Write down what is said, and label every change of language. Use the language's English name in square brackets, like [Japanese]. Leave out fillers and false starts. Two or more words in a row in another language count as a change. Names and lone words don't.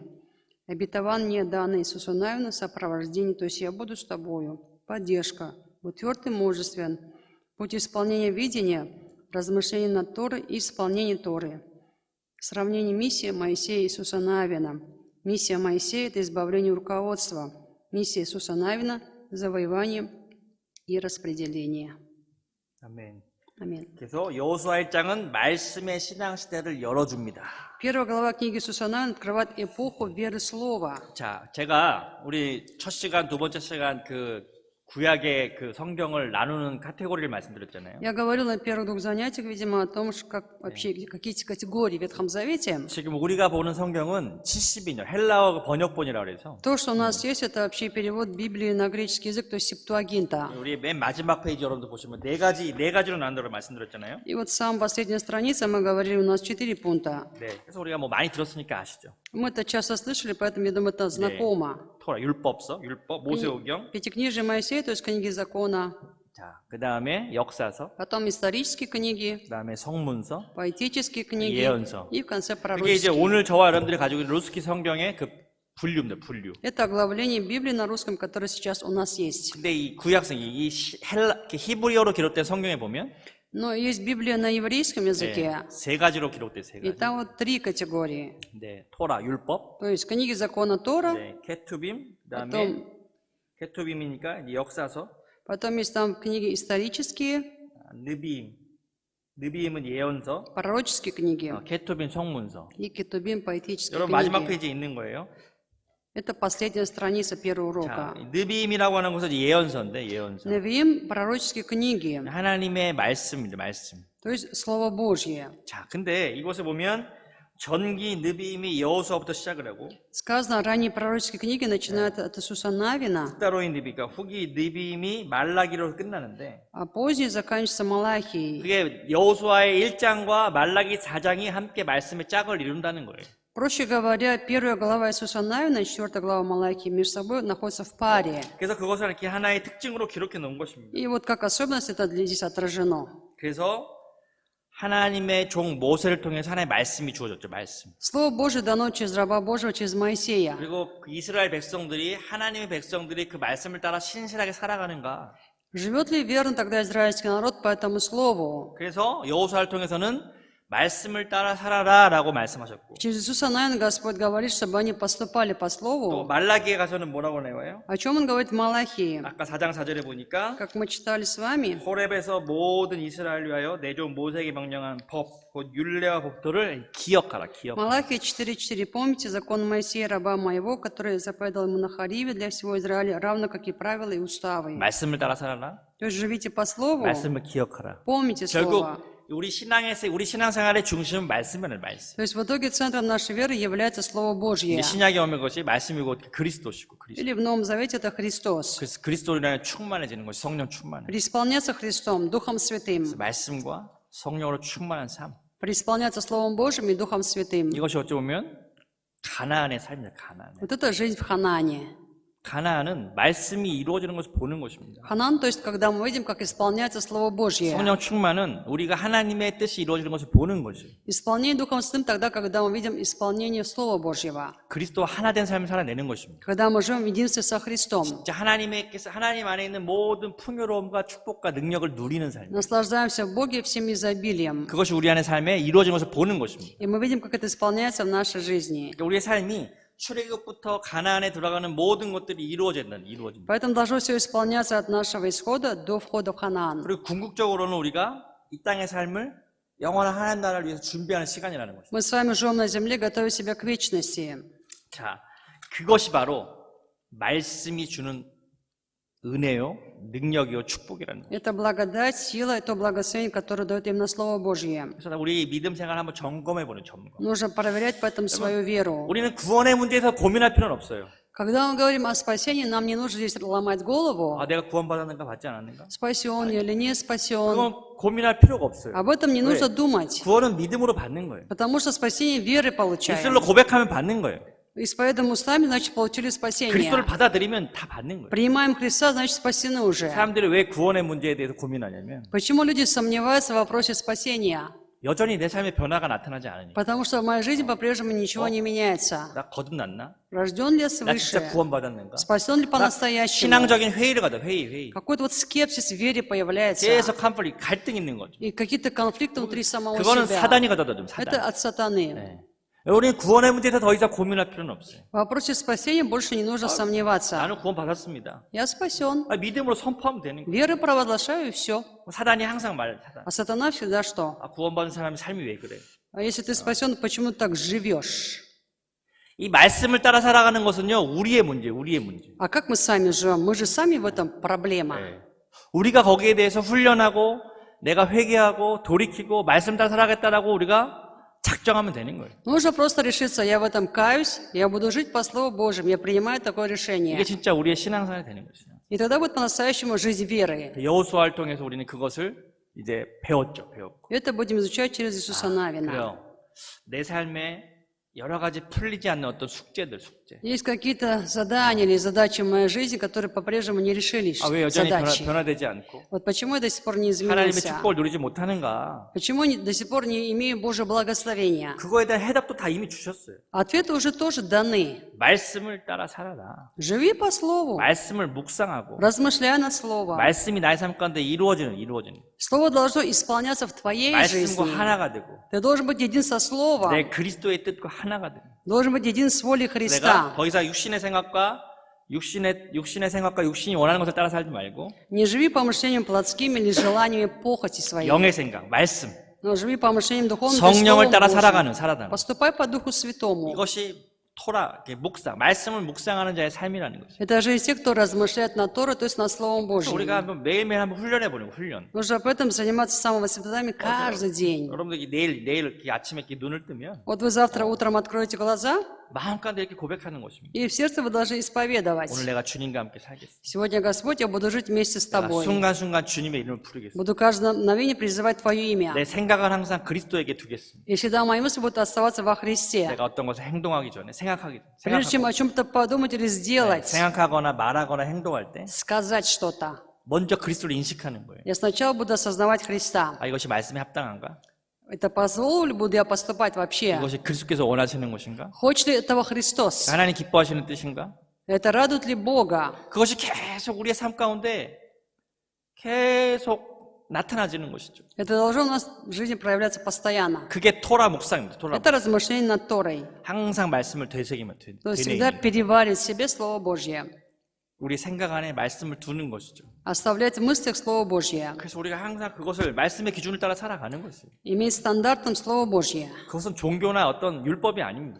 [Russian] Обетование, данное Иисусу Навину, сопровождение, то есть «Я буду с тобою», поддержка, будь тверд и мужествен, путь исполнения видения, размышление над Торой и исполнение Торы. Сравнение миссии Моисея и Иисуса Навина. Миссия Моисея – это избавление руководства. Миссия Иисуса Навина – завоевание и распределение. [Korean] 아멘. [Russian] Аминь. [Korean] 그래서 여호수아 1장은 말씀의 신앙 시대를 열어줍니다. [Russian] Первая глава книги Иисуса Навина открывает эпоху веры Слова. [Korean] 자, 제가 우리 첫 시간, 두 번째 시간 구약의 성경을 나누는 카테고리를 말씀드렸잖아요. [Russian] Я говорил на первых 2 занятиях, видимо, о том, как вообще какие категории в Ветхом Завете. [Korean] 지금 우리가 보는 성경은 70인요. 헬라어 번역본이라고 그래서 [Russian] То, что у нас есть, это вообще перевод Библии на греческий язык, то есть Септуагинта. [Korean] 우리 맨 마지막 페이지 여러분들 보시면 네 가지로 나눈다고 말씀드렸잖아요. [Russian] И вот самая последняя страница, мы говорили, у нас 4 пункта. [Korean] 네, 그래서 우리가 뭐 많이 들었으니까 아시죠. [Russian] Мы это часто слышали, поэтому, я думаю, это знакомо. [Korean] 토라, 율법, 모세오경. [Russian] Пятикнижие Моисея, то есть книги закона. [Korean] 자, 그 다음에 역사서, [Russian] Потом исторические книги, [Korean] 그 다음에 성문서. [Russian] поэтические книги. [Korean] 예언서. [Russian] И в конце [Korean] 그게 이제 [Russian] пророческие. [Korean] 오늘 저와 여러분들이 가지고 있는 루스키 성경의 그 분류입니다, 분류. [Russian] Это оглавление Библии на русском, которое сейчас у нас есть. [Korean] 근데 이 구약성, 히브리어로 기록된 성경에 보면 [Russian] Но есть Библия на еврейском языке. [Korean] 세 가지로 기록돼 세 [Russian] И [Korean] 가지. [Russian] там вот 3 категории. [Korean] 네, 토라, 율법, [Russian] То есть книги закона Тора, [Korean] 네, 케투빔, 그다음에 [Russian] потом, [Korean] 케투빔이니까 이제 역사서, [Russian] потом есть там книги исторические, [Korean] 느비임은 예언서, [Russian] пророческие книги [Korean] 케투빔 성문서. [Russian] и кетубим, поэтические [Korean] 여러분 마지막 [Russian] книги. [Korean] 페이지에 있는 거예요. [Russian] Это последняя страница первого [Korean] 자, [Russian] урока. [Korean] 느비임이라고 하는 것은 예언서인데 예언서. [Russian] Невиим – пророческие книги, [Korean] 하나님의 말씀입니다, 말씀. [Russian] то есть Слово Божье. [Korean] 자, 근데 이곳에 보면 전기 느비임이 여호수아부터 시작을 하고 [Russian] Сказано, ранние пророческие книги начинают от Иисуса Навина, [Korean] 후다로인 느비가 후기 느비임이 말라기로 끝나는데 [Russian] а поздние заканчиваются Малахией. [Korean] 그게 여호수아의 1장과 말라기 4장이 함께 말씀의 짝을 이룬다는 거예요. [Russian] Проще говоря, 1 глава Иисуса Навина и 4 глава Малахии между собой находятся в паре. [Korean] 그래서 그것을 이렇게 하나의 특징으로 기록해 놓은 것입니다. [Russian] И вот как особенность это здесь отражено. [Korean] 그래서 하나님의 종 모세를 통해서 하나님의 말씀이 주어졌죠, 말씀. [Russian] Слово Божие дано через раба Божьего, через Моисея. [Korean] 그리고 그 이스라엘 백성들이 하나님의 백성들이 그 말씀을 따라 신실하게 살아가는가. [Russian] Живет ли верно тогда израильский народ по этому слову? [Korean] 그래서 여호수아를 통해서는 말씀을 따라 살아라라고 말씀하셨고 [Russian] Через Иисуса Навина Господь говорит, чтобы они поступали по [Korean] 또 [Russian] Слову. [Korean] 말라기에 가서는 뭐라고 나와요? [Russian] О чем Он говорит в Малахии? [Korean] 아까 4장 4절에 보니까 [Russian] Как мы читали с вами, [Korean] 호렙에서 모든 이스라엘 위하여 내 종 모세에게 명령한 법, 곧 율례와 법도를 기억하라. 기억하라. [Russian] Малахия 4.4. Помните закон Моисея, раба моего, который заповедал ему на Хариве для всего Израиля, равно как и правила и уставы. [Korean] 말씀을 따라 살아라. [Russian] То есть живите по Слову, [Korean] 말씀을 기억하라. [Russian] помните [Korean] 결국 [Russian] Слово. [Korean] 우리 신앙생활의 중심은 말씀이라는 말씀. [Russian] То есть в итоге центром нашей веры является Слово Божье. [Korean] 이제 신약에 오면 것이 말씀이고 그리스도시고 그리스도. [Russian] Или в Новом Завете это Христос. [Korean] 그래서 그리스도로 충만해지는 것이 성령 충만해. [Russian] Преисполняться Христом, Духом Святым. [Korean] 그래서 말씀과 성령으로 충만한 삶. [Russian] Преисполняться Словом Божьим и Духом Святым. [Korean] 이것이 어찌 보면 가나안의 삶이다. 가나안. [Russian] Вот это жизнь в Ханаане. [Korean] 가나안은 말씀이 이루어지는 것을 보는 것입니다. [Russian] Ханан, то есть когда мы видим, как исполняется Слово Божье. [Korean] 성령 충만은 우리가 하나님의 뜻이 이루어지는 것을 보는 것이에요. [Russian] Исполнение Духом Святым тогда, когда мы видим исполнение Слова Божьего. [Korean] 그리스도와 하나 된 삶을 살아내는 것입니다. [Russian] Когда мы живем в единстве со Христом. [Korean] 진짜 하나님 안에 있는 모든 풍요로움과 축복과 능력을 누리는 삶. [Russian] Наслаждаемся в Боге всем изобилием. [Korean] 그것이 우리 안의 삶에 이루어지는 것을 보는 것입니다. [Russian] И мы видим, как это исполняется в нашей жизни. [Korean] 그러니까 우리의 삶이 출애굽부터 가나안에 들어가는 모든 것들이 이루어진다. [Russian] Поэтому должно все исполняться от нашего исхода до входа в Ханаан. [Korean] 그리고 궁극적으로는 우리가 이 땅의 삶을 영원한 하나님 나라를 위해서 준비하는 시간이라는 것입니다. [Russian] Мы с вами живем на земле, готовя себя к вечности. [Korean] 자, 그것이 바로 말씀이 주는 은혜요, 능력이요, 축복이라는 거예요. [Russian] Это благодать, сила, это благословение, которое дает именно Слово Божье. [Korean] 그래서 우리 믿음 생활 한번 점검해보는 점검. [Russian] Нужно проверять поэтому свою веру. [Korean] 우리는 구원의 문제에서 고민할 필요는 없어요. [Russian] Когда мы говорим о спасении, нам не нужно здесь ломать голову. [Korean] 아, 내가 구원받았는가 받지 않았는가? [Russian] Спасен я или не спасен. [Korean] 그건 고민할 필요가 없어요. [Russian] Об этом не нужно думать. [Korean] 구원은 믿음으로 받는 거예요. [Russian] Потому что спасение веры [Korean] 입술로 [Russian] получаем. [Korean] 고백하면 받는 거예요. [Russian] Исповедуем устами, значит, получили [Korean] 그리스도를 [Russian] спасение. [Korean] 받아들이면 다 받는 거예요. [Russian] Принимаем Христа, значит, спасены уже. [Korean] 사람들이 왜 구원의 문제에 대해서 고민하냐면 [Russian] Почему люди сомневаются в вопросе спасения? [Korean] 여전히 내 삶에 변화가 나타나지 않으니까. [Russian] Потому что в моей жизни по-прежнему ничего не меняется. [Korean] 나 거듭났나? [Russian] Рожден ли я [Korean] 나 진짜 [Russian] свыше? [Korean] 구원받았는가? [Russian] Спасен ли [Korean] 나 [Russian] по-настоящему? [Korean] 신앙적인 회의를 가다 회의. [Russian] Какой-то вот скепсис в вере появляется. [Korean] 계속 컨플릭, 갈등 있는 거죠. [Russian] И какие-то конфликты внутри самого [Korean] 그거는 [Russian] себя. [Korean] 사단이 가져다 좀 [Russian] Это [Korean] 사단. [Russian] от сатаны. [Korean] 네. 우리는 구원의 문제에서 더 이상 고민할 필요는 없어요. [Russian] В вопросе спасения больше не нужно сомневаться. [Korean] 나는 구원 받았습니다. [Russian] Я спасен. [Korean] 믿음으로 선포하면 되는 거예요. [Russian] Веры провозглашаю, и все. [Korean] 사단이 항상 말해. [Russian] А сатана всегда что? [Korean] 구원받은 사람의 삶이 왜 그래? [Russian] А если ты спасен, почему ты так живешь? [Korean] 이 말씀을 따라 살아가는 것은요, 우리의 문제. [Russian] А как мы сами живем? Мы же сами в этом проблема. [Korean] 네. 우리가 거기에 대해서 훈련하고, 내가 회개하고, 돌이키고, 말씀 따라 살아가겠다라고 우리가 작정하면 되는 거예요. [Russian] Нужно просто решиться, я в этом каюсь, я буду жить по Слову Божьему, я принимаю такое решение. [Korean] 이게 진짜 우리의 신앙생활이 되는 것이죠. [Russian] И тогда будет по-настоящему жизнь веры. [Korean] 여호수아를 통해서 우리는 그것을 이제 배웠고. [Russian] Это будем изучать через Иисуса Навина. [Korean] 그래요. 내 삶에 여러 가지 풀리지 않는 어떤 숙제. [Russian] Есть какие-то задания или задачи в моей жизни, которые по-прежнему не решились. [Korean] 왜 여전히 [Russian] Задачи. [Korean] 변화되지 않고 [Russian] Вот почему я до сих пор не [Korean] 하나님의 [Russian] изменился? [Korean] 축복을 누리지 못하는가? [Russian] Почему до сих пор не имею Божьего благословения? [Korean] 그거에 대한 해답도 다 이미 주셨어요. [Russian] Ответы уже тоже даны. [Korean] 말씀을 따라 살아라. [Russian] Живи по Слову, [Korean] 말씀을 묵상하고 [Russian] размышляй над Словом. [Korean] 말씀이 나의 삶 가운데 이루어지는 [Russian] Слово должно исполняться в твоей [Korean] 말씀과 [Russian] жизни. [Korean] 하나가 되고 [Russian] Ты должен быть един со Словом, [Korean] 내 그리스도의 뜻과 하나가 되고 [Russian] должен быть един с волей [Korean] 내가 [Russian] Христа. [Korean] 더 이상 육신의 생각과 육신이 원하는 것을 따라 살지 말고 [Russian] Не живи по мышлениям плотским или желаниями похоти своей, [Korean] 영의 생각, 말씀, [Russian] но живи по мышлениям духовным, то есть [Korean] 성령을 [Russian] Словом [Korean] 따라 [Russian] Божьим. [Korean] 살아가는 [Russian] Поступай по Духу Святому. [Korean] 이것이 토라, 묵상, 말씀을 묵상하는 자의 삶이라는 거죠. [Russian] Это же и те, кто размышляет на Тору, то есть над Словом [Korean] 그래서 우리가 [Russian] Божьим. [Korean] 한번 매일매일 한번 훈련해 보는 훈련. [Russian] Нужно об этом заниматься с самого воспитания каждый день. [Korean] 여러분들이 내일 이렇게 아침에 이렇게 눈을 뜨면 [Russian] Вот вы завтра утром откроете глаза, [Korean] 마음 가운데 이렇게 고백하는 것입니다. [Russian] и в сердце вы должны исповедовать. [Korean] 오늘 내가 주님과 함께 살겠습니다. [Russian] Сегодня, Господь, я буду жить вместе с [Korean] 내가 [Russian] Тобой. [Korean] 순간순간 주님의 이름을 부르겠습니다. [Russian] Буду каждое мгновение призывать Твое имя. [Korean] 내 생각을 항상 그리스도에게 두겠습니다. [Russian] И всегда мои мысли будут оставаться во Христе. [Korean] 내가 어떤 것을 행동하기 전에 [Russian] Прежде чем о чем-то подумать или сделать, [Korean] 생각하거나 말하거나 행동할 때 [Russian] сказать что-то, [Korean] 먼저 그리스도를 인식하는 거예요. [Russian] я сначала буду осознавать Христа. [Korean] 이것이 말씀에 합당한가? [Russian] Это позволю ли буду я поступать вообще? [Korean] 이것이 그리스도께서 원하시는 것인가? [Russian] Хочет ли этого Христос? [Korean] 하나님 기뻐하시는 뜻인가? [Russian] Это радует ли Бога? [Korean] 그것이 계속 우리의 삶 가운데 계속 나타나지는 것이죠. [Russian] Это должно у нас в жизни проявляться постоянно. [Korean] 그게 토라 묵상입니다. 토라 [Russian] Это размышление над Торой. [Korean] 항상 말씀을 되새기면 [Russian] То есть всегда [Korean] 되뇌입니다. [Russian] переваривать в себе Слово Божье. [Korean] 우리 생각 안에 말씀을 두는 것이죠. [Russian] Оставлять в мыслях Слово Божье. [Korean] 그래서 우리가 항상 그것을 말씀의 기준을 따라 살아가는 것이에요. [Russian] Иметь стандартом Слово Божье. [Korean] 그것은 종교나 어떤 율법이 아닙니다.